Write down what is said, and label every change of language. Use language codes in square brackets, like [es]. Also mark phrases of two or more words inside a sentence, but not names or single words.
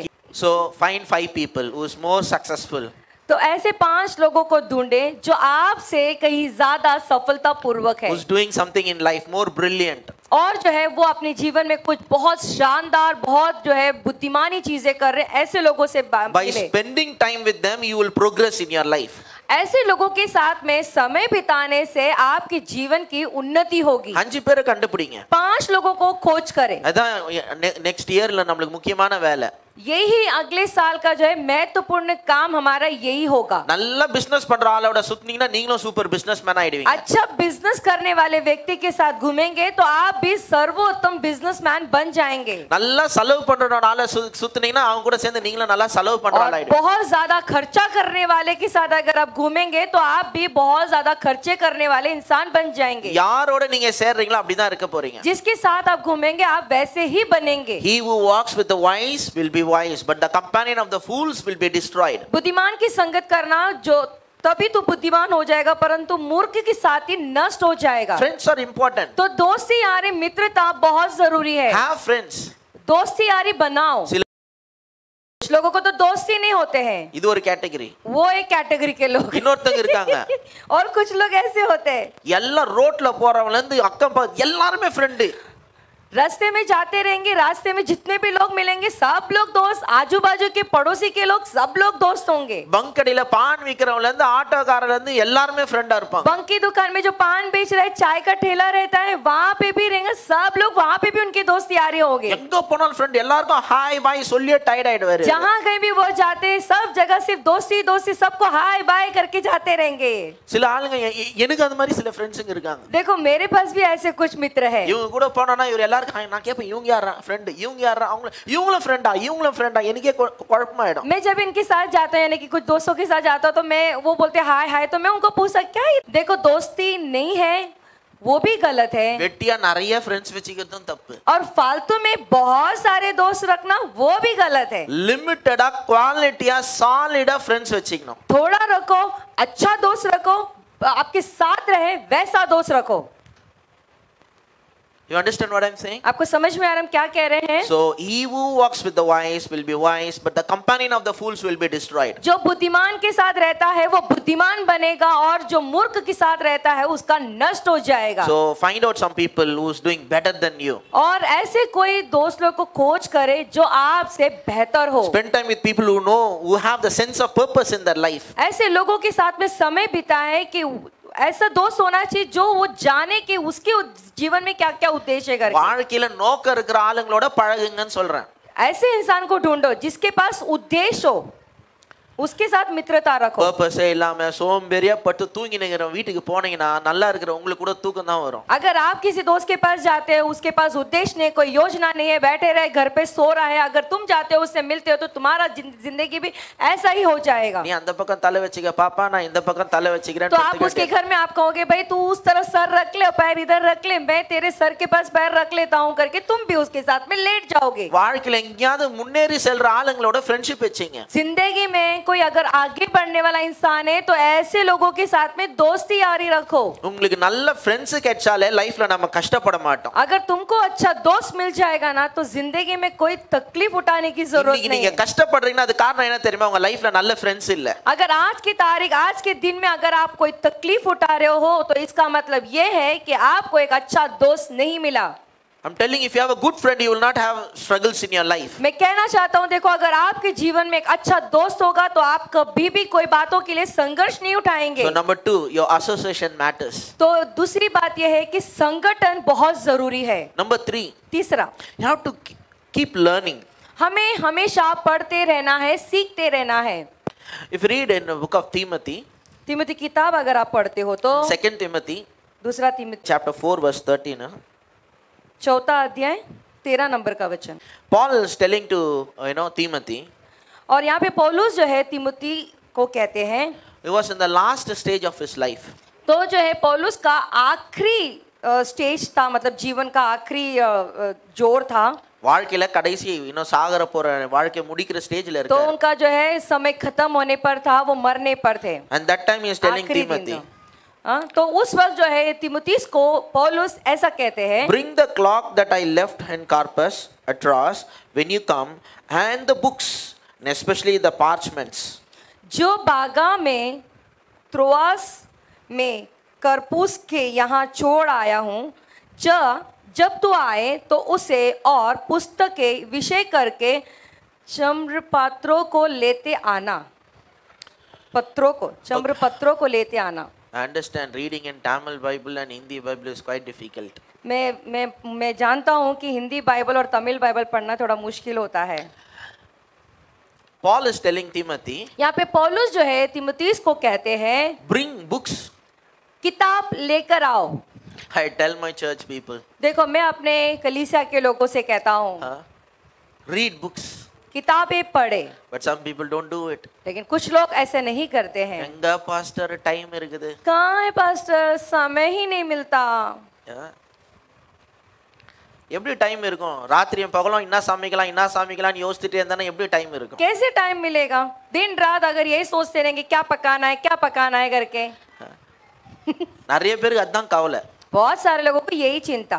[en] So find 5 people who is more successful. [hi] तो ऐसे 5 लोगों को ढूंढे जो आपसे कहीं ज्यादा सफलता पूर्वक है, [en] Who's doing something in life more brilliant. [hi] और जो है वो अपने जीवन में कुछ बहुत शानदार, बहुत जो है बुद्धिमानी चीजें कर रहे हैं। ऐसे लोगों से [en] By [hi] मिले। [en] spending time with them you will progress in your life. [hi] ऐसे लोगों के साथ में समय बिताने से आपके जीवन की उन्नति होगी। [ta] 5 பேரை கண்டுபிடிங்க। [hi] 5 लोगों को खोज करें। [ta] அதான் [en] next year [ta] ல நம்மளுக்கு முக்கியமான வேலை। [hi] यही अगले साल का जो है महत्वपूर्ण काम हमारा यही होगा। [ta] நல்ல பிசினஸ் பண்ற ஆளோட சுத்துனீங்கன்னா நீங்களும் [en] super businessman [ta] ஆயிடுவீங்க। [hi] अच्छा बिजनेस करने वाले व्यक्ति के साथ घूमेंगे तो आप भी सर्वोत्तम बिजनेसमैन बन जाएंगे। [ta] நல்லா செலவு பண்றவனோட ஆளை சுத்துனீங்கன்னா அவங்க கூட சேர்ந்து நீங்களும் நல்லா செலவு பண்ற ஆள் ஆயிடுவீங்க। [hi] बहुत ज्यादा खर्चा करने वाले के साथ अगर आप घूमेंगे तो आप भी बहुत ज्यादा खर्चे करने वाले इंसान बन जाएंगे। [ta] யாரோட நீங்க சேர்றீங்களோ அப்படிதான் இருக்க போறீங்க। [hi] जिसके साथ आप घूमेंगे आप वैसे ही बनेंगे। [en] He who walks with the wise will be wise, but the companion of the fools will be destroyed. [hi] बुद्धिमान की संगत करना जो तभी तो बुद्धिमान हो जाएगा, परंतु मूर्ख के साथ ही नष्ट हो जाएगा। [en] Friends are important. [hi] तो दोस्ती यारी मित्रता बहुत जरूरी है। [en] Have friends. [hi] दोस्ती यारी बनाओ। कुछ लोगों को तो दोस्ती नहीं होते हैं, [ta] இது ஒரு கேட்டகரி। [hi] वो एक कैटेगरी के लोग। [ta] இன்னொருத்தங்க இருக்காங்க, [hi] और कुछ लोग ऐसे होते हैं, [ta] எல்லாம் ரோட்ல போறவங்கல இருந்து அக்கம் பக்கம் எல்லாரும் ஃப்ரெண்ட்। [hi] रास्ते में जाते रहेंगे, रास्ते में जितने भी लोग मिलेंगे सब लोग दोस्त, आजू बाजू के पड़ोसी के लोग सब लोग दोस्त होंगे। [ta] பங்க் கடையில பான் விக்கிறவங்கல இருந்து ஆட்டோக்காரர்ல இருந்து எல்லாரும் ஃப்ரெண்டா இருப்பாங்க। [hi] बंक की दुकान में जो पान बेच रहा है, चाय का ठेला रहता है, वहाँ पे भी रहेंगे सब लोग, वहाँ पे भी उनके दोस्त यारी होंगे। [ta] எங்க போனாலும் ஃப்ரெண்ட் எல்லாருக்கும் [en] hi bye [ta] சொல்லியே டயர்ட் ஆயிடுவாரு। [hi] जहाँ कहीं भी वो जाते हैं सब जगह सिर्फ दोस्ती दोस्ती, सबको [en] hi bye [hi] करके जाते रहेंगे। [ta] சில ஆளுங்க எனக்கு அந்த மாதிரி சில ஃப்ரெண்ட்ஸ்ங்க இருக்காங்க। [hi] देखो मेरे पास भी ऐसे कुछ मित्र है। [ta] இவங்க கூட போனா இவர் எல்லாரும் நான் கேட்பேன் இவங்க யாரா ஃப்ரெண்ட், இவங்க யாரா, அவங்க இவங்களும் ஃப்ரெண்டா எனக்கே குழப்பமாயிடும்। [hi] मैं जब इनके साथ जाता हूँ यानी कि कुछ दोस्तों के साथ जाता हूँ तो मैं वो बोलते [en] hi hi, [hi] तो मैं उनको पूछता क्या देखो दोस्ती नहीं है, वो भी गलत है। [ta] வெட்டியா நிறைய ஃப்ரெண்ட்ஸ் வச்சுக்கிறதும் தப்பு। [hi] और फालतू में बहुत सारे दोस्त रखना वो भी गलत है। [ta] லிமிட்டடா குவாலிட்டியா சாலிடா ஃப்ரெண்ட்ஸ் வச்சுக்கணும்। [hi] थोड़ा रखो, अच्छा दोस्त रखो, आपके साथ रहे वैसा दोस्त रखो। [en] You understand what I'm saying? [hi] आपको समझ में आ रहा हम क्या कह रहे हैं? [en] So he who walks with the wise will be wise, but the companion of the fools will be destroyed. [hi] जो बुद्धिमान के साथ रहता है वो बुद्धिमान बनेगा और जो मूर्ख के साथ रहता है उसका नष्ट हो जाएगा। [en] So find out some people who's doing better than you. [hi] और ऐसे कोई दोस्त लोग को खोज करे जो आपसे बेहतर हो। [en] Spend time with people who know, who have the sense of purpose in their life. [hi] ऐसे लोगों के साथ में समय बिताएं कि ऐसा दोस्त होना चाहिए जो वो जाने कि उसके जीवन में क्या क्या उद्देश्य है करके। [ta] வாழ்க்கையில நோக்கம் இருக்கிற ஆளுங்களோட பழகுங்கன்னு சொல்றேன்। [hi] ऐसे इंसान को ढूंढो जिसके पास उद्देश्य हो, उसके साथ मित्रता रखो। [ta] பர்பஸே இல்லாம சோம்பேறியா பட்டு தூங்கி நிக்கிற வீட்டுக்கு போனீங்கன்னா நல்லா இருக்கிற உங்களுக்கு கூட தூக்கம் தான் வரும்। [hi] अगर आप किसी दोस्त के पास जाते हो, उसके पास उद्देश्य नहीं, कोई योजना नहीं है, बैठे रहे घर पे सो रहा है, अगर तुम जाते हो उससे मिलते हो तो तुम्हारा जिंदगी भी ऐसा ही हो जाएगा। [ta] நீ அந்த பக்கம் தலை வச்சுக்க பாப்பா, நான் இந்த பக்கம் தலை வச்சுக்கிறேன்। [hi] तो आप उसके घर में आप कहोगे भाई तू उस तरफ सर रख ले, पैर इधर रख ले, मैं तेरे सर के पास पैर रख लेता हूँ करके तुम भी उसके साथ में लेट जाओगे। [ta] வாழ்க்கையில எங்கயாவது முன்னேறி செல்ற ஆளுங்களோட ஃப்ரெண்ட்ஷிப் வச்சீங்க। [hi] जिंदगी में कोई अगर आगे बढ़ने वाला इंसान है तो ऐसे लोगों के साथ में दोस्ती यारी रखो। [ta] உங்களுக்கு நல்ல ஃப்ரெண்ட்ஸ் கிடைச்சாலே லைஃப்ல நம்ம கஷ்டப்பட மாட்டோம்। [hi] अगर तुमको अच्छा दोस्त मिल जाएगा ना तो जिंदगी में कोई तकलीफ उठाने की जरूरत नहीं [ta] நீங்க [hi] है। [ta] கஷ்டப்படுறீங்கன்னா அது காரணம் என்ன தெரியுமா? உங்க லைஃப்ல நல்ல ஃப்ரெண்ட்ஸ் இல்ல। [hi] अगर आज की तारीख, आज के दिन में अगर आप कोई तकलीफ उठा रहे हो तो इसका मतलब ये है कि आपको एक अच्छा दोस्त नहीं मिला। [en] I'm telling you, if you have a good friend, you will not have struggles in your life. [hi] मैं कहना चाहता हूँ देखो अगर आपके जीवन में एक अच्छा दोस्त होगा तो आप कभी भी कोई बातों के लिए संघर्ष नहीं उठाएंगे। [en] So number 2, your association matters. [hi] तो दूसरी बात यह है कि संगठन बहुत जरूरी है। [en] Number 3, [hi] तीसरा, [en] you have to keep learning. [hi] हमें हमेशा पढ़ते रहना है, सीखते रहना है। [en] If you read in the book of Timothy, [hi] तिमोथी किताब अगर आप पढ़ते हो तो [en] 2 Timothy [hi] दूसरा तिमोथी [en] chapter 4 verse 13, [hi] चौथा अध्याय 13 नंबर का वचन। [en] Paul is telling to Timothy, [hi] और यहाँ पे पौलुस जो है तिमोथी को कहते हैं, [en] he was in the last stage of his life. [hi] तो जो है पौलुस का आखिरी स्टेज था, मतलब जीवन का आखिरी जोर था। [ta] வாழ்க்கையில கடைசி சாகர போற வாழ்க்கை முடிக்கிற ஸ்டேஜ்ல [hi] तो [ta] இருக்காரு। [hi] उनका जो है समय खत्म होने पर था, वो मरने पर थे। [en] And that time he is telling [hi] आखिरी दिन [en] Timothy, [hi] था। तो उस वक्त जो है तिमुथियुस को पौलुस ऐसा कहते हैं, [en] bring the clock that I left in Carpus at Troas when you come, and the books, and especially the parchments. [hi] जो बागा में त्रोआस में करपुस के यहाँ छोड़ आया हूँ, जब तू आए तो उसे और पुस्तकें विषय करके चम्रपत्रों को लेते आना, चम्रपत्रों को लेते आना। [en] I understand reading in Tamil Bible and Hindi Bible is quite difficult. [hi] मैं जानता हूँ कि हिंदी बाइबल और तमिल बाइबल पढ़ना थोड़ा मुश्किल होता है। [en] Paul is telling Timothy, [hi] यहाँ पे पौलुस जो है तिमुथियुस को कहते हैं, [en] bring books. [hi] किताब लेकर आओ। [en] I tell my church people, [hi] देखो मैं अपने कलीसिया के लोगों से कहता हूँ, [en] read books. [hi] किताबें पढ़े। [en] But some people don't do it. [hi] लेकिन कुछ लोग ऐसे नहीं करते हैं। [ta] எங்க பாஸ்டர் டைம் இருக்குது? [hi] कहाँ है पास्टर, समय ही नहीं मिलता। [ta] எப்படி டைம் இருக்கும்? ராத்திரியும் பகலும் என்ன சமைக்கலாம்னு யோசிச்சுட்டே இருந்தா எப்படி டைம் இருக்கும்? [hi] कैसे टाइम मिलेगा? दिन रात अगर यही सोचते रहेंगे क्या पकाना है करके। [ta] நிறைய பேருக்கு அதான் கவலை। [hi] बहुत सारे लोगों को यही चिंता,